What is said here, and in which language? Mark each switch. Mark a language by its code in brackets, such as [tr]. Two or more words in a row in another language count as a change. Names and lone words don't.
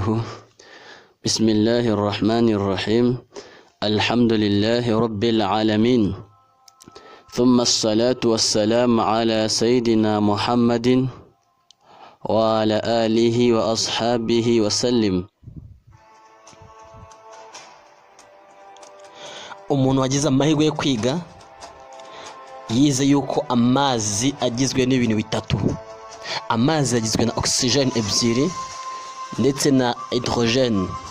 [ar] بسم الله الرحمن الرحيم. الحمد لله رب العالمين، ثم الصلاة والسلام على سيدنا محمد وعلى آله وأصحابه وسلم. [rw] umuntu wagize amahirwe yo kwiga yize yuko amazi agizwe n'ibintu bitatu. Amazi agizwe na oxygene ebyiri ndetse na hydrogene.